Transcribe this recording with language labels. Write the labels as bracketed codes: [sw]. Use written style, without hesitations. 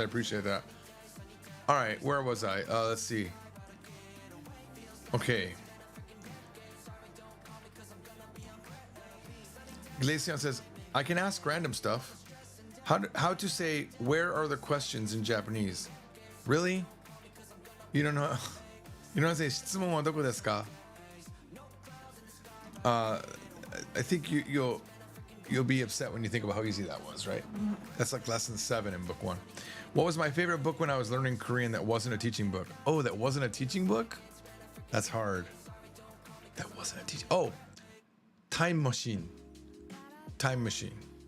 [en] I appreciate that. All right, where was I? Let's see. Okay. Glacian says, I can ask random stuff. How to say where are the questions in Japanese? Really? You don't know? You don't say [ja] 質問はどこですか? [en] I think you'll be upset when you think about how easy that was, right? That's like lesson 7 in book 1. What was my favorite book when I was learning Korean that wasn't a teaching book? Oh, that wasn't a teaching book? That's hard. That wasn't a teaching. Oh, Time Machine. Time Machine.